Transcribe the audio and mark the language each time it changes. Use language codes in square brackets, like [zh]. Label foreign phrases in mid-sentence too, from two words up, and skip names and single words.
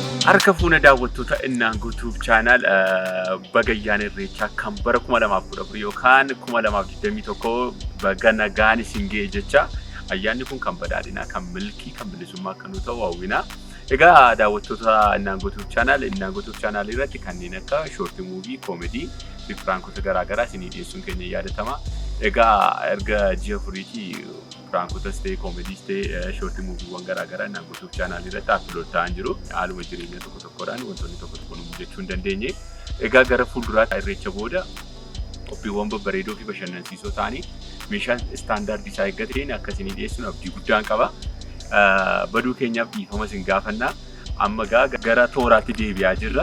[om] Harka fuuna daawwattoota innaan YouTube channel bagayyaan irreechaa kan bara 2014 yookaan 2021 baga nagaan isin ga'e jecha ayyaanni kun kan badhaadhinaa kan milkii kan bilisummaa kan ta'u hawwina. Egaa daawwattoota innaan YouTube channel irratti kanneen akka [en] short movie comedy [om] fi prankoota garaagaraa isinii dhiyeessuun keenya yaadatama. Egaa erga ji'a furiitii prankoota [en] stay comedy stay short movie [om] wan garaagaraa innaan YouTube channel irratti upload ta'an jiru. Haaluma jireenya tokko tokkodhaan wantoonni tokko tokko nu jechuu hin dandeenye. Egaa gara fuulduraatti irreecha booda qophiiwwan babbareedoo fi bashannansiisoo ta'anii meeshaan istaandaardii isaa eeggateen akkasiin dhiyeessuun abdii guddaan qaba. Baduu keenyaaf dhiifama isin gaafanna. Amma gara tooraatti deebi'aa jirra.